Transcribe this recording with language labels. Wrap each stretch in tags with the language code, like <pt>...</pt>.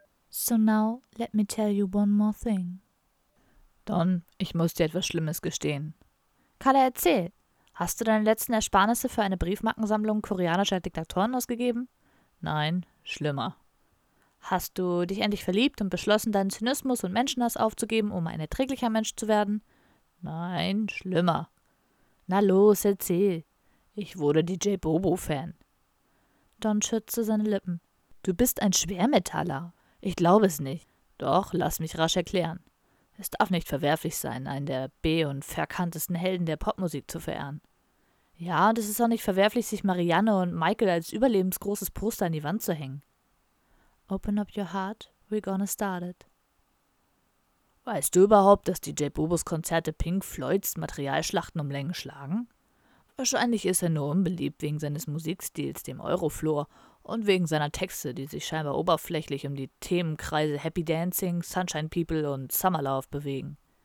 <en>So now, let me tell you one more thing.</en> <de>Don, ich muss dir etwas Schlimmes gestehen. Kalle, erzähl. Hast du deine letzten Ersparnisse für eine Briefmarkensammlung koreanischer Diktatoren ausgegeben? Nein, schlimmer. Hast du dich endlich verliebt und beschlossen, deinen Zynismus und Menschenhass aufzugeben, um ein erträglicher Mensch zu werden? Nein, schlimmer. Na los, erzähl. Ich wurde DJ Bobo-Fan. Don schützte seine Lippen. Du bist ein Schwermetaller. Ich glaube es nicht. Doch, lass mich rasch erklären. Es darf nicht verwerflich sein, einen der B- und verkanntesten Helden der Popmusik zu verehren. Ja, und es ist auch nicht verwerflich, sich Marianne und Michael als überlebensgroßes Poster an die Wand zu hängen.</de> <en>Open up your heart, we're gonna start it.</en> <de>Weißt du überhaupt, dass DJ Bobos Konzerte Pink Floyds Materialschlachten um Längen schlagen? Wahrscheinlich ist er nur unbeliebt wegen seines Musikstils, dem Eurofloor, und wegen seiner Texte, die sich scheinbar oberflächlich um die Themenkreise Happy Dancing, Sunshine People und Summer Love bewegen.</de>